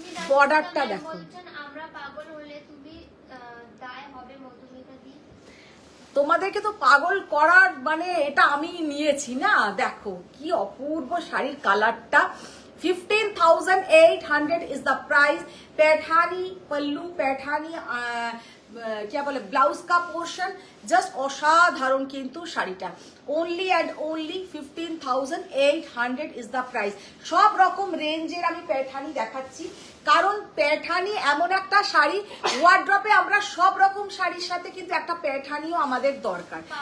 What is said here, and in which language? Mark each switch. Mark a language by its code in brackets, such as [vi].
[bn] বর্ডারটা দেখো। বলছেন আমরা পাগল হলে তুমি দায় হবে মধুমিতা দি। তোমাদেরকে তো পাগল করার মানে এটা আমি নিয়েছি না, দেখো কি অপূর্ব শাড়ির কালারটা। [en] 15,800 is the price. [hi] पैठानी पल्लू, पैठानी क्या बोले ब्लाउज का पोर्शन [bn] জাস্ট অসাধারণ কিন্তু শাড়িটা। [en] Only and only 15,800 is the price. [bn] সব রকম রেঞ্জের আমি প্যাঠানি দেখাচ্ছি, কারণ প্যাঠানি এমন একটা শাড়ি, ওয়ার্ড্রপে আমরা সব রকম শাড়ির সাথে কিন্তু একটা প্যাঠানিও আমাদের দরকার।